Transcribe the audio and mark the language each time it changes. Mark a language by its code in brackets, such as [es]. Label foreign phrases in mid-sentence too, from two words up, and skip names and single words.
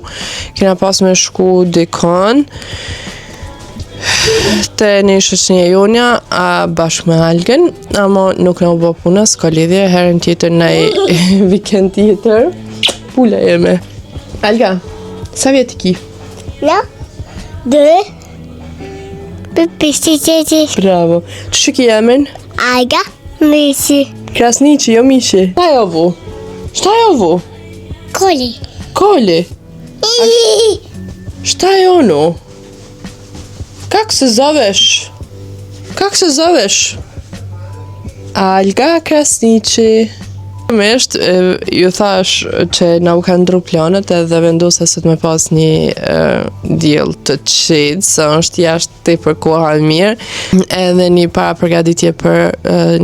[sq] Kena pas me shku dikon te një shoqënia jonja bashkë me Algen, ama nuk na u bë puna, s'ka lidhje, herën tjetër ndaj vikend tjetër. Pula jeme. Alga, sa vjet ki? No. 2. Pisti. Bravo. Që ki jemen? Alga. Mishi. Krasniqi, jo mishi. [sr] Šta je ovo? Koli? Šta je ono? Kak se zoveš? Alga Krasniqi. [sq] Ju thash që na u kanë ndru planet edhe vendosa se të me pas një diell të qetë, se është jashtë tepër koha e mirë, edhe një para përgatitje për